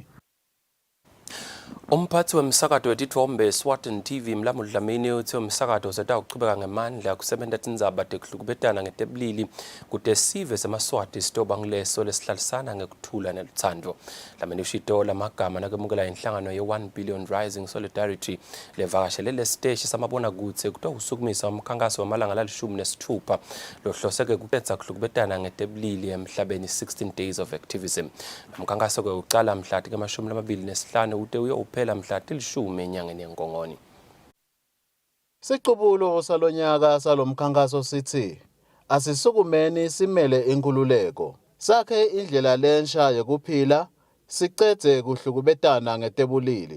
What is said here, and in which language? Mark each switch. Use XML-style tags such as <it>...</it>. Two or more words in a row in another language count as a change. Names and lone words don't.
<ss>Umphathi wemsakato wetithombe Eswatini TV Mlamuli Dlamini uthi umsakato setawuchubeka ngemandla kusebenta tindzaba tekuhlukubetana ngetebulili kute sive semaswati sitoba ngileso lesihlalisana ngekuthula nelutsandvo. Dlamini ushito lamagama nakemukela inhlangano ye-1 Billion Rising Solidarity levakashele lesiteshi samabona kutse kutawusukumisa umkhankaso wamalanga la-16 lohloseke kuphetsa kuhlukubetana ngetebulili emhlabeni 16 Days of Activism. Umkhankaso ke ucala mhla tike-25 ute uyophela mhla til-10 enyangeni yeNkongoni. Siqubulo salonyaka salomkhankaso sithi asisukumeni simele inkululeko. Sakhe indlela lensha yokuphila sicedze kuhlukubetana ngetebulili.</ss>